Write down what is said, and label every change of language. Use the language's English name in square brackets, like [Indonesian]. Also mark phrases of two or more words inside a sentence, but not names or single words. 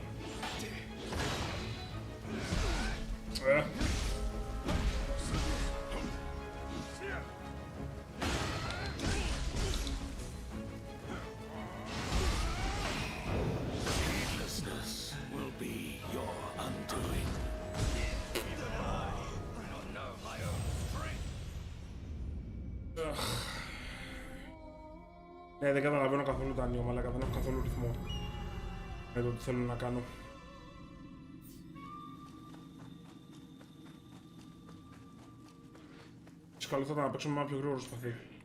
[English] Heedlessness will be your undoing. Even I don't know my own strength. [Greek] Ναι, δεν καταλαβαίνω καθόλου τα Nioh, μαλάκα, δεν έχω καθόλου ρυθμό με το τι θέλω να κάνω. Καλό θα ήταν να παίξουμε με ένα πιο γρήγορο σπαθί.